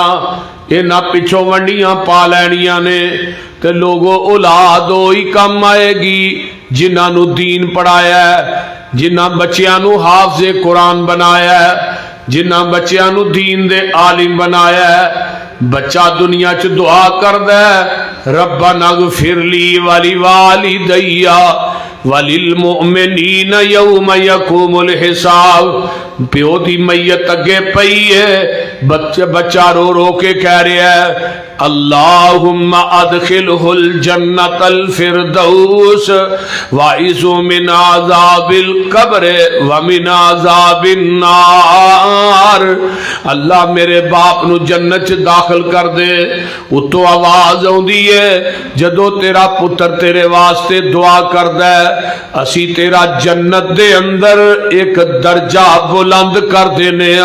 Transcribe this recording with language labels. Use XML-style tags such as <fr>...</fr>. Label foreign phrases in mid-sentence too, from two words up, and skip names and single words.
<pa>انہاں پچھوں ونڈیاں پا لینیاں نے تے لوگوں اولاد ہی کم آئے گی جنہاں نوں دین پڑھایا، جنہاں بچیاں نوں حافظِ قرآن بنایا، جنہاں بچیاں نوں دین دے عالم بنایا. بچہ دنیا چ دعا کردا ہے</pa> <ar>ربنا اغفر لي ولوالدي وللمؤمنين يوم يقوم الحساب.</ar> <pa>پیو دی میت اگے پئی ہے، بچہ رو رو کے کہہ رہا ہے</pa> <ar>اللهم أدخله الجنة الفردوس وأعذه من عذاب القبر ومن عذاب النار.</ar> <pa>اللہ میرے باپ نوں جنت چ داخل کر دے. اتوں آواز آؤندی ہے جدوں تیرا پتر تیرے واسطے دعا کردا ہے، اسیں تیرا جنت دے اندر اک درجہ بلند کر دینے آں.</pa>